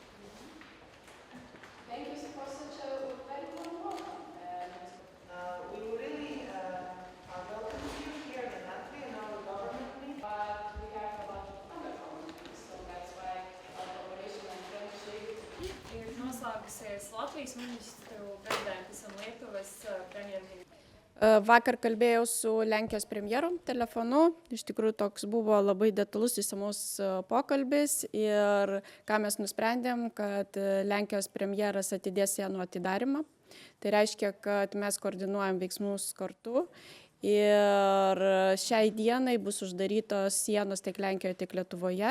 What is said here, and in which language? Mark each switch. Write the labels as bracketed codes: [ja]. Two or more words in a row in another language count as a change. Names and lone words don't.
[en] Thank you for such a very warm welcome. we really are welcoming you here in Latvia and our government. But we have a lot of other problems, so that's why our cooperation and friendship. [lv] Ir noslēgusies Latvijas ministru prezidentas un Lietuvas premjerministrs. [lt] Vakar kalbėjau su Lenkijos premjeru telefonu. Iš tikrųjų, toks buvo labai detalus išsamus pokalbis ir ką mes nusprendėm, kad Lenkijos premjeras atidės sienų atidarimą. Tai reiškia, kad mes koordinuojam veiksmus kartu ir šiai dienai bus uždarytos sienos tiek Lenkijoje, tiek Lietuvoje.